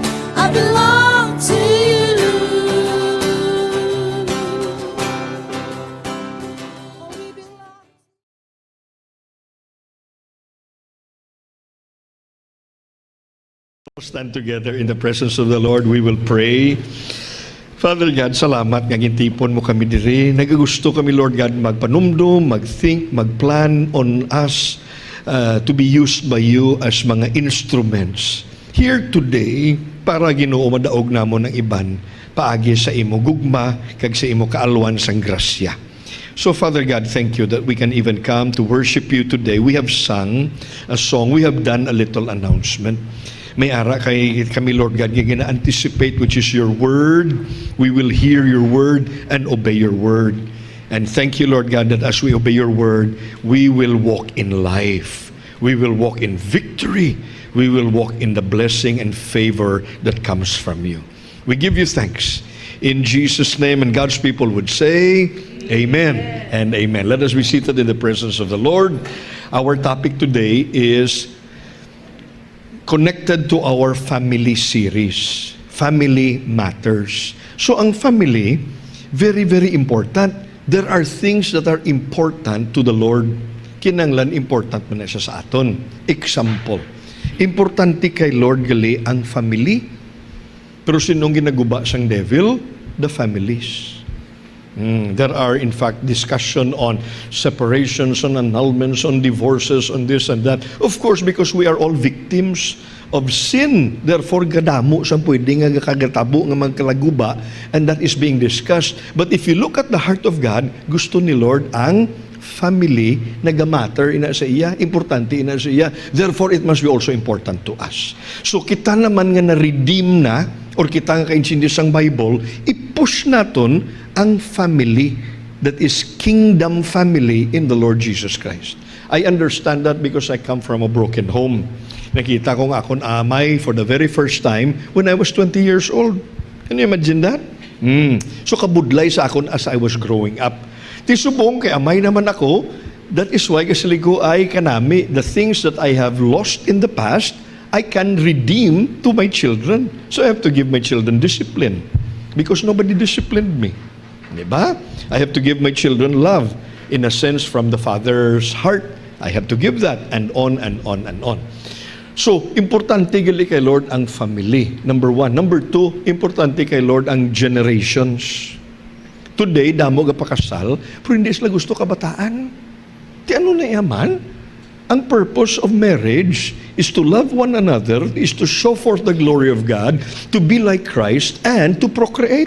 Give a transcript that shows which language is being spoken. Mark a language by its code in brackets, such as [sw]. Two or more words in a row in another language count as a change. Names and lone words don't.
[en] I belong to you. Oh, we belong. Stand together in the presence of the Lord. We will pray. Father God, [hil] salamat nga gintipon mo kami diri. Nagagusto kami, [en] Lord God, [hil] magpanumdum, [en] mag-think, mag-plan on us to be used by you as mga instruments. Here today, [hil] para Ginoo madaog namo ng iban, paagi sa imo gugma, kag sa imo kaalwan sang grasya. [en] So, Father God, thank you that we can even come to worship you today. We have sung a song. We have done a little announcement. [hil] May ara kay kami, [en] Lord God, [hil] nga gina-anticipate [en] which is your word. We will hear your word and obey your word. And thank you, Lord God, that as we obey your word, we will walk in life. We will walk in victory. We will walk in the blessing and favor that comes from you. We give you thanks. In Jesus' name, and God's people would say, Amen and amen. Let us be seated in the presence of the Lord. Our topic today is connected to our family series, Family Matters. So ang family, very, very important. There are things that are important to the Lord. [hil] Kinanglan important man na siya sa aton. Example, importante kay Lord gali ang family. Pero sinong ginaguba sang devil? [en] The families. There are, in fact, discussion on separations, on annulments, on divorces, on this and that. Of course, because we are all victims of sin. Therefore, [hil] gadamo sa pwede nga kagatabo nga magkalaguba, [en] and that is being discussed. But if you look at the heart of God, [hil] gusto ni Lord ang family nagamatter ina sa iya, importante ina sa iya. [en] Therefore, it must be also important to us. So, [hil] kita naman nga na-redeem na, or kita nga kaintindi sang Bible, i-push naton ang family [en] that is kingdom family in the Lord Jesus Christ. I understand that because I come from a broken home. [hil] Nakita ko nga akong amay [en] for the very first time when I was 20 years old. Can you imagine that? [hil] So kabudlay sa akon [en] as I was growing up. [hil] Tisubong kay amay naman ako, [en] that is why [hil] kasi ko ay kanami, [en] the things that I have lost in the past, I can redeem to my children. So I have to give my children discipline because nobody disciplined me. Diba? I have to give my children love in a sense from the Father's heart. I have to give that and on and on and on. So, [hil] importante gali kay Lord ang family. [en] Number one. Number two, [hil] importante kay Lord ang generations. Today, damo ga pakasal, pero hindi sila gusto kabataan. Ti ano na yaman? [en] Ang purpose of marriage is to love one another, is to show forth the glory of God, to be like Christ, and to procreate.